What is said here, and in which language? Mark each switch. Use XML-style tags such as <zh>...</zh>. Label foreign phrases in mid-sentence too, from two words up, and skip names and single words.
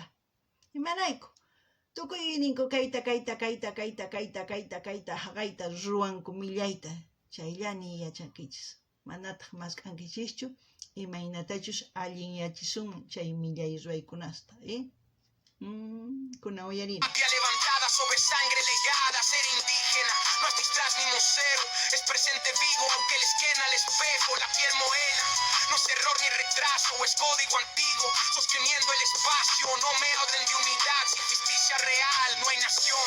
<qu>Imarayku, tukuy ninku kayta haqayta ruwanku millayta, chayllani yachankichis. Manataq masqankichischu, imaynatachus allinyachisunman chay millay ruwaykunasta, Kuna uyarina.</qu> <es>Levantada sobre sangre legada, ser indígena no es disfraz ni museo, es presente vivo aunque les quema el espejo, la piel morena. No es error ni retraso, es código antiguo, sosteniendo el espacio. No me hablen de unidad, sin justicia real no hay nación.</es>